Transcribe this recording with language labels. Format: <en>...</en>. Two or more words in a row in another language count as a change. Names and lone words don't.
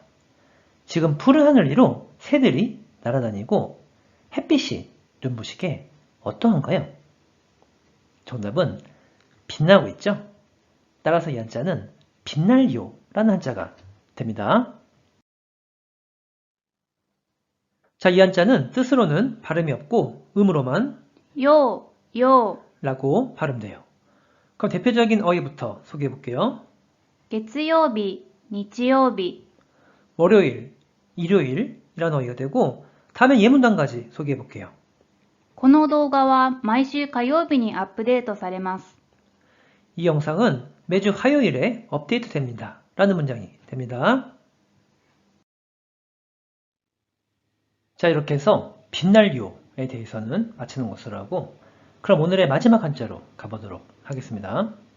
<ko>지금 푸른 하늘 위로 새들이 날아다니고 햇빛이 눈부시게 어떠한가요? 정답은 빛나고 있죠? 따라서 이 한자는 빛날요라는 한자가 됩니다. 자, 이 한자는 뜻으로는 발음이 없고 음으로만</ko> <ja>よう、よう、</ja> <ko>라고 발음돼요. 그럼 대표적인 어휘부터 소개해 볼게요.</ko> <ja>月曜日、日曜日、</ja> <ko>월요일, 일요일이라는 어휘가 되고 다음에 예문도 한 가지 소개해 볼게요.</ko> <ja>この動画は毎週火曜日にアップデートされます。</ja> <ko>이 영상은 매주 화요일에 업데이트 됩니다. 라는 문장이 됩니다. 자, 이렇게 해서 빛날요에 대해서는 마치는 것으로 하고, 그럼 오늘의 마지막 한자로 가보도록 하겠습니다.</ko>